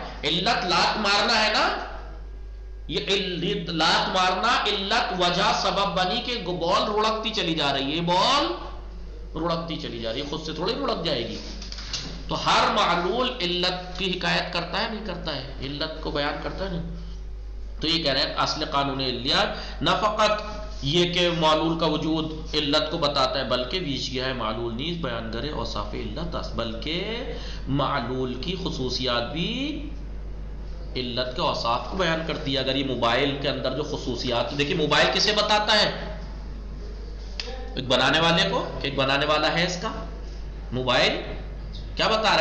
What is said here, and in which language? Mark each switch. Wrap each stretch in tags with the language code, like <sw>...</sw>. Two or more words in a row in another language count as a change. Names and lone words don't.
<ur>علت لات مارنا ہے نا، یہ لات مارنا علت وجہ سبب بنی کہ بال رڑکتی چلی جا رہی ہے، بال رڑکتی چلی جا رہی ہے، خود سے تھوڑی رڑک جائے گی. تو ہر معلول علت کی حکایت کرتا ہے نہیں کرتا ہے، علت کو بیان کرتا ہے نہیں. تو یہ کہہ رہے ہیں اصل قانون علیت نہ فقط یہ کہ معلول کا وجود علت کو بتاتا ہے بلکہ ویچ ہے</ur> <fa>معلول نیز بیان کرے اوصاف علت است،</fa> <ur>بلکہ معلول کی خصوصیات بھی علت کے اوصاف کو بیان کرتی ہے. اگر یہ موبائل کے اندر جو خصوصیات، دیکھیں موبائل کسے بتاتا ہے؟ ایک بنانے والے کو، کہ ایک بنانے والا ہے اس کا موبائل کیا بتا رہا ہے؟</ur>